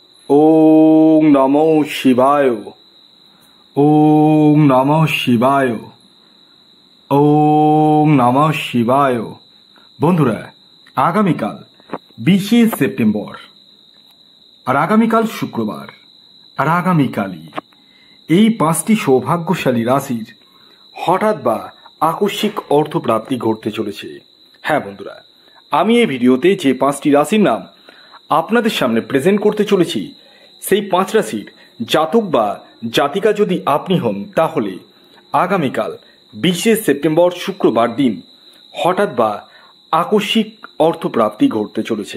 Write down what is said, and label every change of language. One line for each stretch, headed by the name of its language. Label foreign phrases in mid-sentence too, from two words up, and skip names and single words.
Sanskrit: ওং নমো শিবায়। ওং নমঃ শিবায়। ওং নমঃ শিবায়।
Bangla: বন্ধুরা, আগামীকাল 20শে সেপ্টেম্বর, আর আগামীকাল শুক্রবার, আর আগামীকালই এই 5টি সৌভাগ্যশালী রাশির হঠাৎ বা আকস্মিক অর্থপ্রাপ্তি ঘটতে চলেছে। হ্যাঁ বন্ধুরা, আমি এই ভিডিওতে যে 5টি রাশির নাম আপনাদের সামনে প্রেজেন্ট করতে চলেছি, সেই 5 রাশির জাতক বা জাতিকা যদি আপনি হন, তাহলে আগামীকাল 20শে সেপ্টেম্বর শুক্রবার দিন হঠাৎ বা আকস্মিক অর্থপ্রাপ্তি ঘটতে চলেছে।